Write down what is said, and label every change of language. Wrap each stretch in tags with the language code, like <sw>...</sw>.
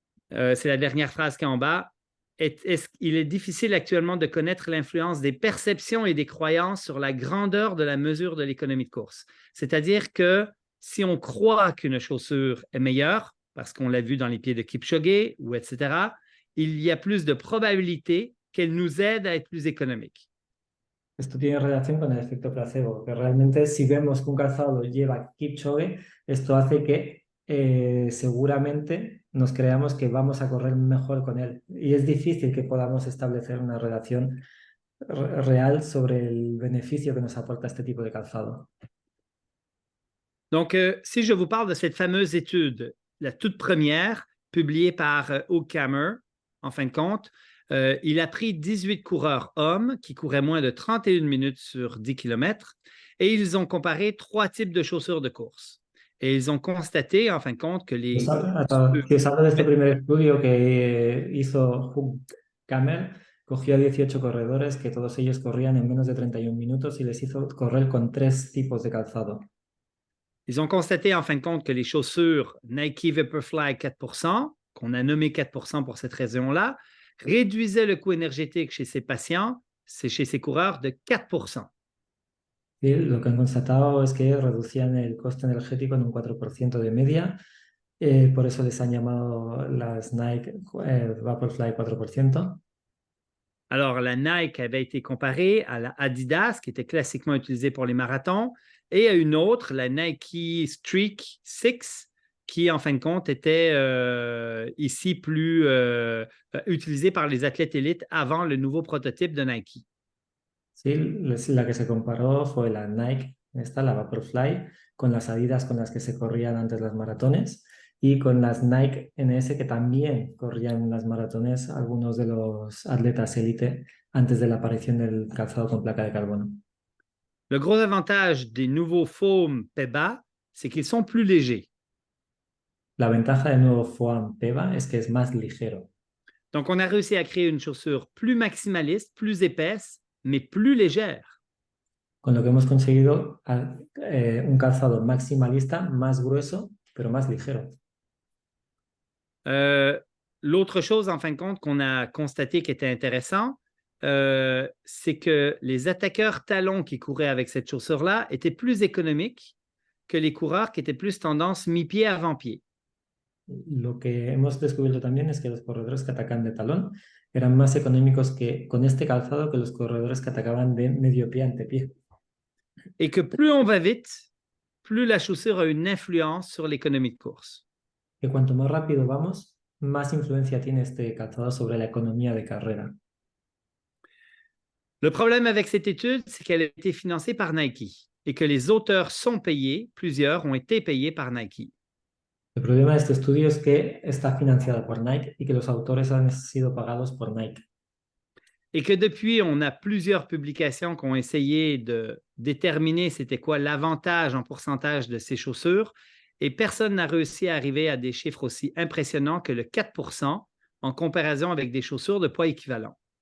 <fr>C'est la dernière phrase qui est en bas. Il est difficile actuellement de connaître l'influence des perceptions et des croyances sur la grandeur de la mesure de l'économie de course. C'est-à-dire que si on croit qu'une chaussure est meilleure, parce qu'on l'a vu dans les pieds de Kipchoge, ou etc., il y a plus de probabilité qu'elle nous aide à être plus économique.</fr> <es>Esto tiene relación con el efecto placebo, que realmente si vemos que un calzado lo lleva Kipchoge, esto hace que seguramente nos creamos que vamos a correr mejor con él. Y es difícil que podamos establecer una relación real sobre el beneficio que nos aporta este tipo de calzado.</es> <fr>Donc, si je vous parle de cette fameuse étude, la toute première, publiée par Oakhammer, en fin de compte, il a pris 18 coureurs hommes qui couraient moins de 31 minutes sur 10 km et ils ont comparé 3 types de chaussures de course. Et ils ont constaté, en fin de compte, que les...</fr> <es>Si os hablo de este primer estudio que hizo Oakhammer, cogió a 18 corredores que todos ellos corrían en menos de 31 minutos y les hizo correr con 3 tipos de calzado.</es> <fr>Ils ont constaté, en fin de compte, que les chaussures Nike Vaporfly 4%, qu'on a nommé 4% pour cette raison-là, réduisaient le coût énergétique chez ces patients, chez ces coureurs, de 4%.</fr> <es>Sí, lo que han constatado es que reducían el coste energético en un 4% de media, por eso les han llamado las Nike Vaporfly 4%.</es> <fr>Alors, la Nike avait été comparée à la Adidas, qui était classiquement utilisée pour les marathons, et à une autre, la Nike Streak 6, qui, en fin de compte, était ici plus utilisée par les athlètes élites avant le nouveau prototype de Nike.</fr> <es>Sí, la que se comparó fue la Nike, la Vaporfly, con las Adidas con las que se corrían antes las maratones y con las Nike NS que también corrían las maratones algunos de los atletas élite antes de la aparición del calzado con placa de carbono.</es> <fr>Le gros avantage des nouveaux foam PEBA, c'est qu'ils sont plus légers.</fr> <es>La ventaja del nuevo foam PEBA es que es más ligero.</es> <fr>Donc, on a réussi à créer une chaussure plus maximaliste, plus épaisse, mais plus légère.</fr> <es>Con lo que hemos conseguido un calzado maximalista más grueso, pero más ligero.</es> <fr>L'autre chose, en fin de compte, qu'on a constaté qui était intéressant, c'est que les attaqueurs talons qui couraient avec cette chaussure-là étaient plus économiques que les coureurs qui étaient plus tendance mi-pied avant-pied.</fr> <es>Lo que hemos descubierto también es que los corredores que atacan de talón eran más económicos con este calzado que los corredores que atacaban de medio pie antepié.</es> <fr>Et que plus on va vite, plus la chaussure a une influence sur l'économie de course.</fr> <es>Que cuanto más rápido vamos, más influencia tiene este calzado sobre la economía de carrera?</es> <fr>Le problème avec cette étude, c'est qu'elle a été financée par Nike et que les auteurs sont payés, plusieurs ont été payés par Nike.</fr> <es>El problema de este estudio es que está financiado por Nike y que los autores han sido pagados por Nike.</es> <fr>Et que depuis, on a plusieurs publications qui ont essayé de déterminer c'était quoi l'avantage en pourcentage de ces chaussures et personne n'a réussi à arriver à des chiffres aussi impressionnants que le 4% en comparaison avec des chaussures de poids équivalent.</fr>